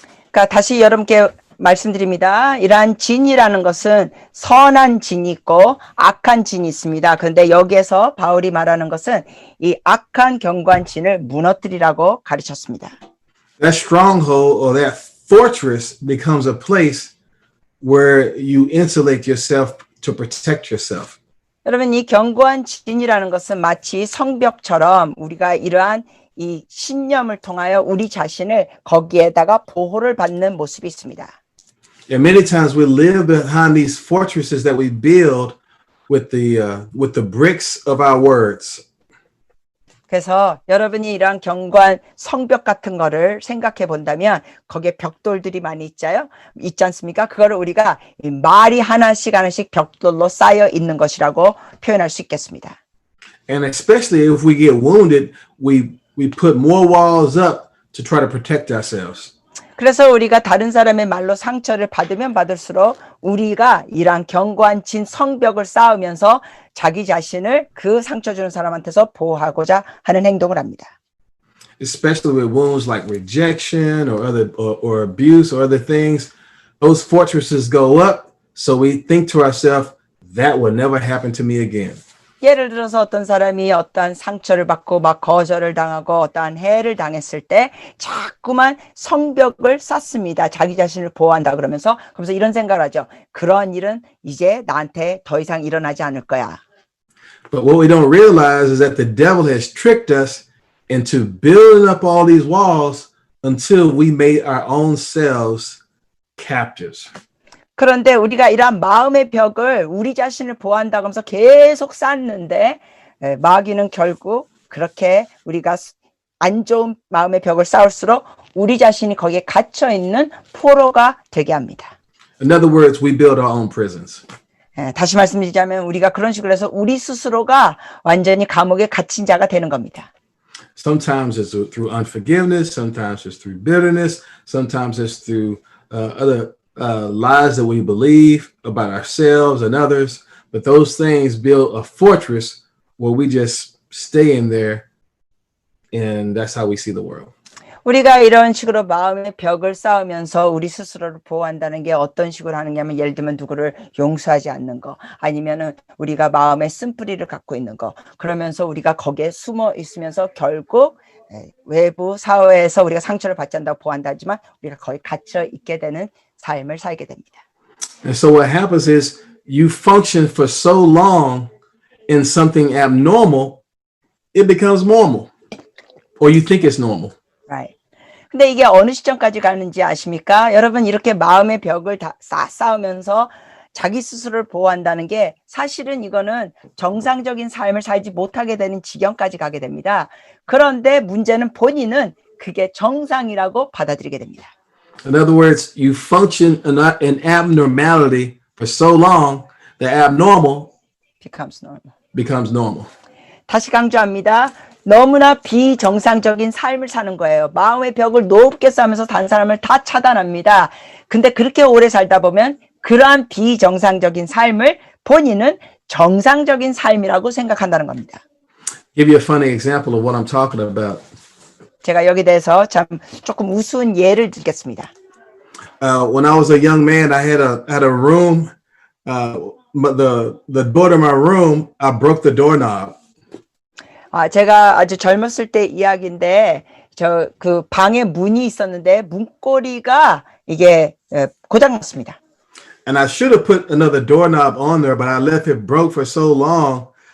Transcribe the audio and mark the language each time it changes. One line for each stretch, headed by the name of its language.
Korean: 그러니까 다시 여러분께 말씀드립니다. 이러한 진이라는 것은 선한 진이 있고 악한 진이 있습니다. 그런데 여기에서 바울이 말하는 것은 이 악한 견고한 진을 무너뜨리라고 가르쳤습니다.
English: That stronghold or that fortress becomes a place where you insulate yourself to protect yourself.
Korean: 여러분, 이 견고한 진이라는 것은 마치 성벽처럼 우리가 이러한 이 신념을 통하여 우리 자신을 거기에다가 보호를 받는 모습이 있습니다.
English: And many times we live behind these fortresses that we build with the bricks of our words.
Korean: 그래서 여러분이 이러한 견고한 성벽 같은 거를 생각해 본다면 거기에 벽돌들이 많이 있지 않습니까? 그거를 우리가 말이 하나씩 벽돌로 쌓여 있는 것이라고 표현할 수 있겠습니다.
English: And especially if we get wounded, we put more walls up to try to protect ourselves.
Korean: 그래서 우리가 다른 사람의 말로 상처를 받으면 받을수록 우리가 이러한 견고한 진 성벽을 쌓으면서 자기 자신을 그 상처 주는 사람한테서 보호하고자 하는 행동을 합니다.
English: Especially with wounds like rejection or abuse or other things, those fortresses go up, so we think to ourselves, that will never happen to me again.
Korean: 예를 들어서 어떤 사람이 어떠한 상처를 받고 막 거절을 당하고 어떠한 해를 당했을 때 자꾸만 성벽을 쌓습니다. 자기 자신을 보호한다 그러면서 이런 생각을 하죠. 그런 일은 이제 나한테 더 이상 일어나지 않을 거야.
English: But what we don't realize is that the devil has tricked us into building up all these walls until we made our own selves captives.
Korean: 그런데 우리가 이러한 마음의 벽을 우리 자신을 보호한다고 하면서 계속 쌓는데 마귀는 결국 그렇게 우리가 안 좋은 마음의 벽을 쌓을수록 우리 자신이 거기에 갇혀 있는 포로가 되게 합니다.
English: In other words, we build our own prisons.
Korean: 다시 말씀드리자면 우리가 그런 식으로 해서 우리 스스로가 완전히 감옥에 갇힌 자가 되는 겁니다.
English: Sometimes it's through unforgiveness. Sometimes it's through bitterness. Sometimes it's through other lies that we believe about ourselves and others. But those things build a fortress where we just stay in there, and that's how we see the world.
Korean: 우리가 이런 식으로 마음의 벽을 쌓으면서 우리 스스로를 보호한다는 게 어떤 식으로 하느냐면 예를 들면 누구를 용서하지 않는 거 아니면은 우리가 마음의 쓴뿌리를 갖고 있는 거 그러면서 우리가 거기에 숨어 있으면서 결국 외부 사회에서 우리가 상처를 받지 않는다고 보호한다 하지만 우리가 거기 갇혀 있게 되는 삶을 살게 됩니다.
English: And so what happens is you function for so long in something abnormal, it becomes normal, or you think it's normal. Right.
Korean: 근데 이게 어느 시점까지 가는지 아십니까? 여러분 이렇게 마음의 벽을 다 쌓으면서 자기 스스로를 보호한다는 게 사실은 이거는 정상적인 삶을 살지 못하게 되는 지경까지 가게 됩니다. 그런데 문제는 본인은 그게 정상이라고 받아들이게 됩니다.
English: In other words, you function in abnormality for so long, the abnormal becomes normal.
Korean: 다시 강조합니다. 너무나 비정상적인 삶을 사는 거예요. 마음의 벽을 높게 쌓으면서 다른 사람을 다 차단합니다. 근데 그렇게 오래 살다 보면 그러한 비정상적인 삶을 본인은 정상적인 삶이라고 생각한다는 겁니다.
English: Give you a funny example of what I'm talking about.
Korean: 제가 여기 대해서 참 조금 우스운 예를 들겠습니다.
English: When I was a young man, I had a room. But the door to my room, I broke the doorknob.
Korean: 제가 아주 젊었을 때 이야기인데 저 그 방에 문이 있었는데 문고리가 이게 고장났습니다.
English: And I should have put another doorknob on there, but I left it broke for so long.